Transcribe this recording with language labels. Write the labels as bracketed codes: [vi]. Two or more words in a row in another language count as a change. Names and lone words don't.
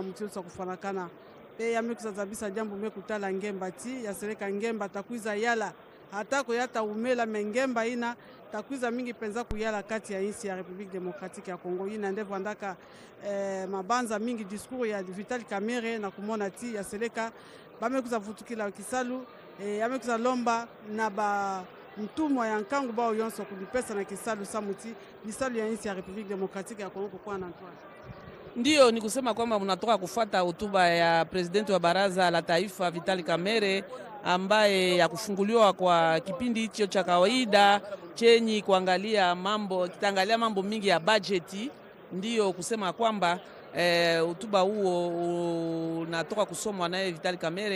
[ktu] mutindo sa kufanakana pe ya mekuza zabisa jambo mekutala ngemba ti ya seleka ngemba takuiza yala hata koyata umela mengemba ina takuiza mingi penza kuyala kati ya insi ya République démocratique ya Congo ina ndevo andaka mabanza mingi discours ya Vital Kamerhe na kumona ti ya seleka bamekuza vutukila Kisalu amekuza lomba ntumwa ya nkangu bao yonso kulipesa na kisalu samuti lisalu ya nchi ya Republique Democratique ya Kongo kwa na Antoine. [sw] Ndiyo, ni kusema kwamba mnatoka kufuata hotuba ya presidenti wa baraza la taifa Vitali Kamere ambaye ya kufunguliwa kwa kipindi hicho cha kawaida chenye kuangalia mambo, kitaangalia mambo mingi ya bajeti. Ndiyo kusema kwamba hotuba huo unatoka kusomwa naye Vitali Kamere.